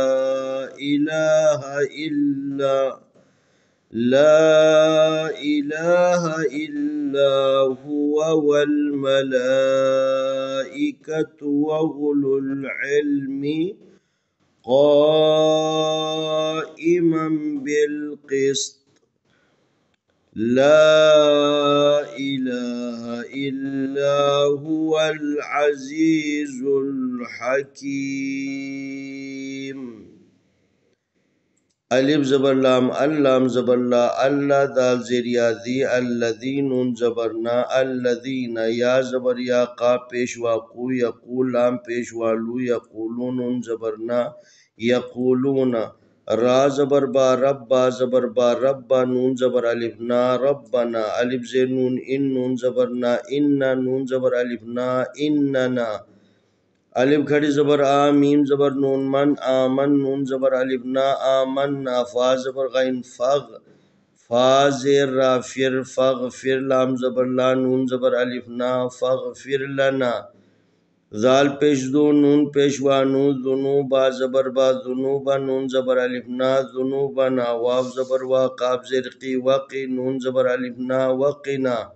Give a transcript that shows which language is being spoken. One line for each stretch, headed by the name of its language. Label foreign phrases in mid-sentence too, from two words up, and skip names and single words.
Arabic: إله إلا هو والملائكة وأولو العلم قائما بالقسط لا إله إلا هو العزيز الحكيم.
Urdu: الف زبر لام اللام زبر لا اللہ دال زیر یازی الذین زبرنا الذین یا زبر یا قا پیشوا قو یقول لام پیشوا لو یقولون زبرنا یقولون را زبر با رب با زبر با رب نون زبر الف نا ربنا الف زیر نون ان نون زبرنا ان نون زبر الف نا اننا الف کھڑی زبر آ میم زبر نون من آمن نون زبر الف نا آمنا فا زبر غین فا زیر را فر فاغفر لام زبر لا نون زبر الف نا
Arabic: فاغفر لنا
Urdu: ذال پیش دو نون پیشوا نون ذنوبا زبر با ذنوبا نون زبر الف نا ذنوبنا واو زبر وا قاف زیر قی وقی نون زبر الف نا وقنا